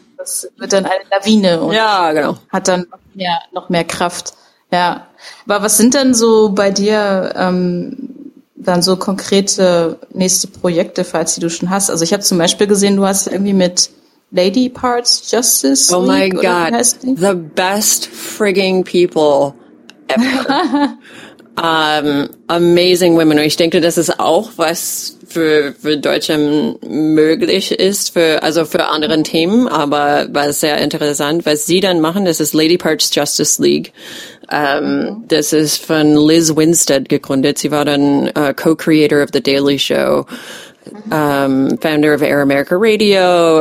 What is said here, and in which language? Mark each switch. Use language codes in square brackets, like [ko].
[de] Das wird dann eine Lawine und hat dann noch mehr Kraft. Ja. Aber was sind denn so bei dir dann so konkrete nächste Projekte, falls die du schon hast? Also ich habe zum Beispiel gesehen, du hast irgendwie mit Lady Parts Justice [en] League, oh my god, the best frigging people amazing women. [de] Und ich denke, das ist auch was für Deutsche möglich ist, für andere Themen, aber war sehr interessant. Was sie dann machen, das ist Lady Parts Justice League. Das ist von Liz Winstead gegründet. Sie war dann [en] Co-Creator of The Daily Show, founder of Air America Radio.